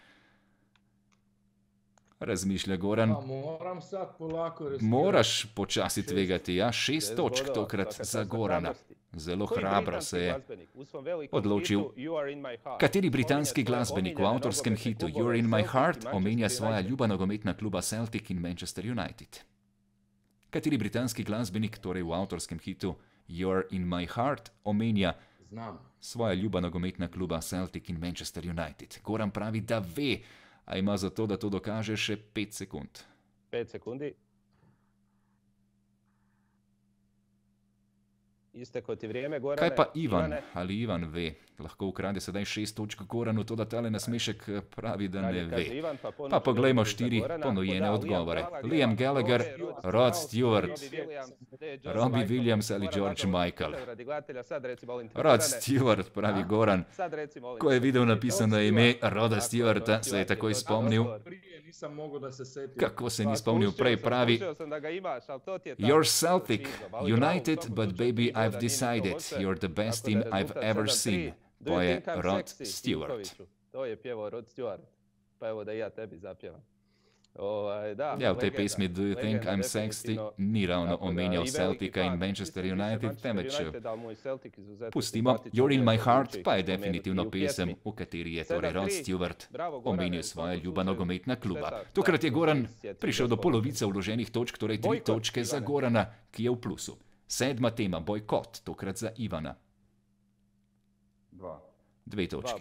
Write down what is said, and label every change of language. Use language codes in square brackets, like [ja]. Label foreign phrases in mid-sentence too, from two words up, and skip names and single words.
[sl] Razmišlja Goran. Moraš počasi tvegati, ja, 6 točk tokrat za Gorana. Zelo hrabro se je odločil. Kateri britanski glasbenik v avtorskem hitu You're in my heart omenja svoja ljuba nogometna kluba Celtic in Manchester United? Kateri britanski glasbenik torej v avtorskem hitu You're in my heart omenja svoja ljuba nogometna kluba Celtic in Manchester United? Goran pravi, da ve, a ima za to, da to dokaže, še 5 sekund. [hr] 5 sekundi. Isteklo ti vrijeme, Gorane. [sl] Kaj pa Ivan? Ali Ivan ve? Lahko ukrade sedaj 6 točk Goranu, to da tale nasmešek pravi, da ne ve. Pa poglejmo 4 ponujene odgovore. Liam Gallagher, Rod Stewart, Robbie Williams ali George Michael. Rod Stewart, pravi Goran. Ko je videl napisano ime Roda Stewarta, se je takoj spomnil. Kako se ni spomnil prej, pravi [en] You're Celtic, United, but baby I've decided, you're the best team I've ever seen. [sl] Poje Rod Stewart. [hr] To je pjevao Rod Stewart. Pa evo da i ja tebi zapjevam. [sl] Ja, v tej pesmi Do You Think I'm Sexy ni ravno omenjal Celtica in Manchester United, temveč pustimo. You're in my heart pa je definitivno pesem, v kateri je torej Rod Stewart omenil svoja ljuba nogometna kluba. Tokrat je Goran prišel do polovice vloženih točk, torej 3 točke za Gorana, ki je v plusu. 7. tema, bojkot, tokrat za Ivana. 2 točki.